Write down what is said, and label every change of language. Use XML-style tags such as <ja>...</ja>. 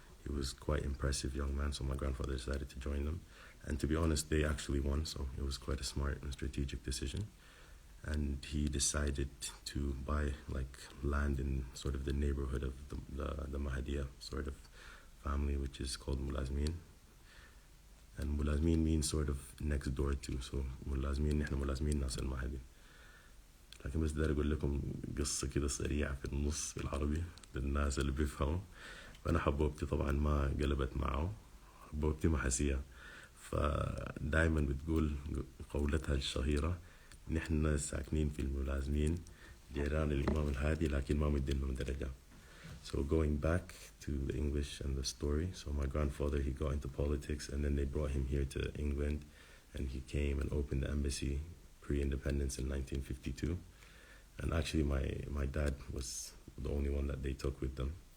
<en>He was quite impressive young man, so my grandfather decided to join them. And to be honest, they actually won, so it was quite a smart and strategic decision. And he decided to buy like land in sort of the neighborhood of the Mahdiya sort of family, which is called Mulazmin. And Mulazmin means sort of next door to. So Mulazmin,</en> <ar>نحن ملازمين ناس المهدي. لكن بس داير أقول لكم قصة كده سريعة في النص بالعربي للناس اللي بيفهموا. فأنا حبوبتي طبعا ما قلبت معه، حبوبتي محسية، فدايما بتقول قولتها الشهيرة: نحن ساكنين في الملازمين جيران الإمام الهادي لكن ما مدينهم درجة.</ar> <en>So going back to the English and the story, so my grandfather, he got into politics, and then they brought him here to England, and he came and opened the embassy pre-independence in 1952. And actually my dad was the only one that they took with them.</en>